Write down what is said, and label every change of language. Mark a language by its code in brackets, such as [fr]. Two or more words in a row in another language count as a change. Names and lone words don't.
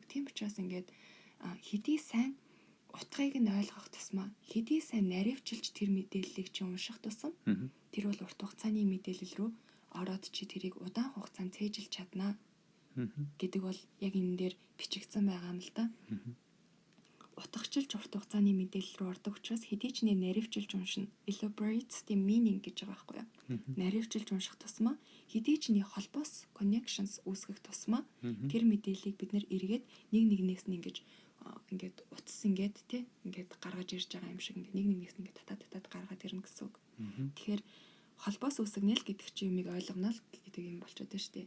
[mn] Тийм учраас ингээд хэдий сайн утгыг нь ойлгох тусмаа хэдий сайн наривчилж тэр мэдээллийг чи унших тусам тэр бол урт хугацааны мэдээлэл рүү ороод чи тэрийг удаан хугацаанд цээжилж чаднаа гэдэг бол яг энэ дээр бичигдсэн байгаа юм л да. Утгачлж урт хугацааны мэдээлэл рүү ордог учраас хэдий ч наривчилж уншина. [en] Elaborates the meaning [mn] гэж байгаа байхгүй юу? Наривчилж унших тусмаа хэдий ч холбоос connections үүсгэх тусмаа тэр мэдээллийг бид нэр эргээд нэг нэгнээс нь ингэж ингээд утас ингээд тий ингээд гаргаж ирж байгаа юм шиг ингээд нэг нэгнээс ингээд татаад гаргаад ирнэ гэсэн үг. Тэгэхээр холбоос үүсгэнэ л гэдэг чи юмыг ойлгоно л гэдэг юм болчиход байна шүү дээ.